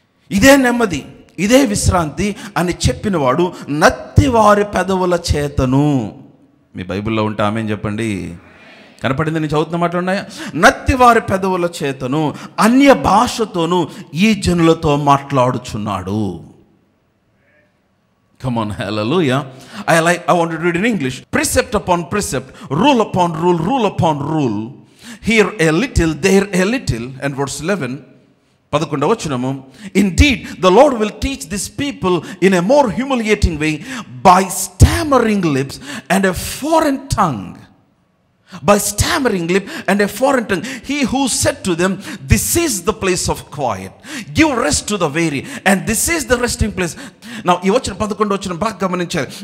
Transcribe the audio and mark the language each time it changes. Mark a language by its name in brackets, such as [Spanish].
[Telugu] ఇదే నెమ్మది, ఇదే విశ్రాంతి అని చెప్పినవాడు నత్తివారి పెదవుల చేతను. మీ బైబిల్లో ఉంటే ఆమేన్ చెప్పండి. కనపడింది? నేను చదువుతున్న మాటలు ఉన్నాయా? నత్తివారి పెదవుల చేతను అన్య భాషతోనూ ఈ జనులతో మాట్లాడుచున్నాడు. [English] Come on, hallelujah. I want to read in English. Precept upon precept, rule upon rule, rule upon rule. Here a little, there a little. And verse 11, 11వ వచనము, indeed the Lord will teach this people in a more humiliating way by stammering lips and a foreign tongue. By stammering lip and a foreign tongue. He who said to them, this is the place of quiet. Give rest to the weary. And this is the resting place. [Telugu] Now, ఈ వచ్చిన 11వ వచనం బాగా గమనించాలి.